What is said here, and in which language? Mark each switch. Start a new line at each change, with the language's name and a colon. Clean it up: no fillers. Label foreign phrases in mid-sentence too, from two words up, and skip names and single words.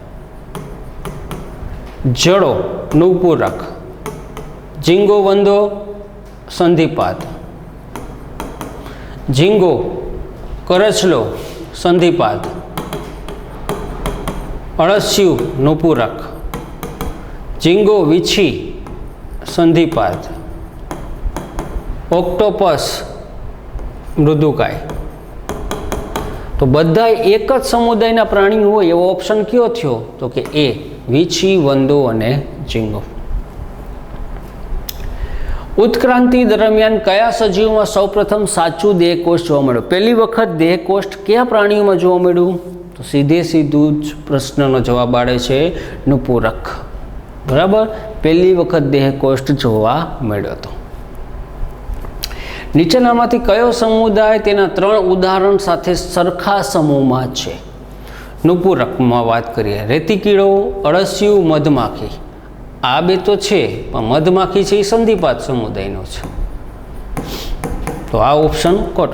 Gujarati: જળો નુપૂરક, ઝીંગો વંદો સંધિપાદ, ઝીંગો કરચલો સંધિપાદ, અળસિયું નુપૂરક, ઝીંગો વીંછી સંધિપાદ, ઑક્ટોપસ મૃદુકાય। તો બધા એક જ સમુદાયના પ્રાણી હોય એવો ઑપ્શન કયો થયો? તો કે એ વીંછી, વંદો અને ઝીંગો। ઉત્ક્રાંતિ દરમિયાન કયા સજીવો સૌપ્રથમ સાચું દેહકોષ્ઠ જોવા મળ્યો? પહેલી વખત દેહકોષ્ઠ કયા પ્રાણીઓમાં જોવા મળ્યું? તો સીધે સીધું જ પ્રશ્નનો જવાબ આવે છે નુપૂરક। બરાબર. પહેલી વખત દેહકોષ્ઠ જોવા મળ્યો હતો। નીચેનામાંથી કયો સમુદાય તેના 3 ઉદાહરણ સાથે સરખા સમૂહમાં છે? નુપૂરકમાં વાત કરીએ, રેતીકીડો, અળસિયું, મધમાખી। આ બે તો છે પણ મધમાખી છે એ સંધિપાદ સમુદાયનો છે, તો આ ઑપ્શન ખોટો।